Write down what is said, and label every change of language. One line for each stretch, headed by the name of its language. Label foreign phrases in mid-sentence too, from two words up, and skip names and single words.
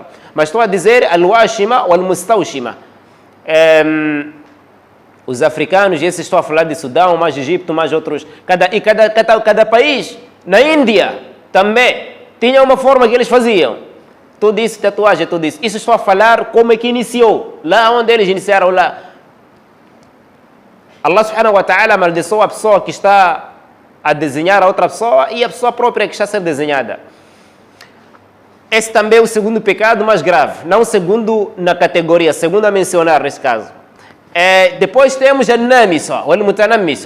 Portuguese: Mas estou a dizer al-washima ou al-mustawshima. Os africanos, esse estou a falar de Sudão, mais Egito, mais outros. Cada país, na Índia também, tinha uma forma que eles faziam. Tudo isso, tatuagem, tudo isso. Isso estou a falar como é que iniciou. Lá onde eles iniciaram lá.
Arabic: الله سبحانه وتعالى
Portuguese: amaldiçoou a pessoa que está a desenhar a outra pessoa e a pessoa própria que está a ser desenhada. Esse também é o segundo pecado mais grave, não o segundo na categoria, segundo a mencionar nesse caso. Depois temos a namisa, ou al-mutanamisa.